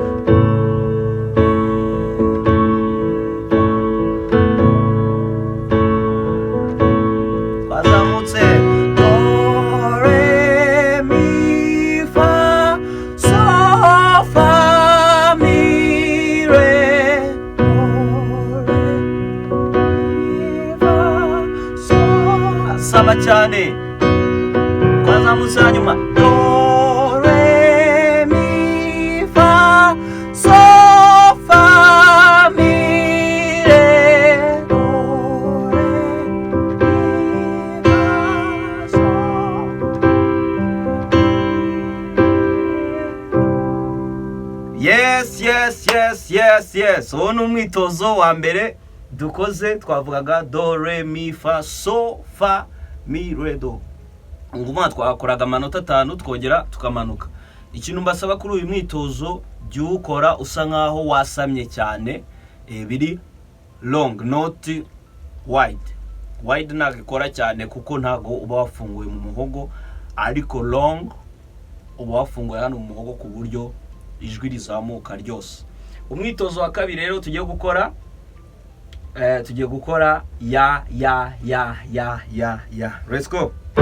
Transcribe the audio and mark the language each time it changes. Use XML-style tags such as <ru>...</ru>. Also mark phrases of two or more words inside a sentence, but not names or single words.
<rw>Twazamutse. Do, re, mi, fa, so, fa, mi, re. Saba cyane. Twazamutse hanyuma. Do, re, mi, fa, so, fa, mi, re. Do, re, mi, fa, so.</rw> <en>Yes.</en> <rw>Uwo ni umwitozo wa mbere dukoze. Twavugaga do, re, mi, fa, so, fa, mi, re, do. Nguma twakoraga amanota 5 twongera tukamanuka. Ikintu mbasaba kuri uyu mwitozo by'ukora usa nkaho wasamye cyane, biri</rw> <en>long, not wide</en> <rw>nagikora cyane kuko ntago uba wafunguye mu muhogo, ariko long uba wafunguye hano mu muhogo ku buryo ijwi rizamuka ryose. Umwitozo wa kabiri rero tugiye gukora ya.</rw> <en>Let's go.</en>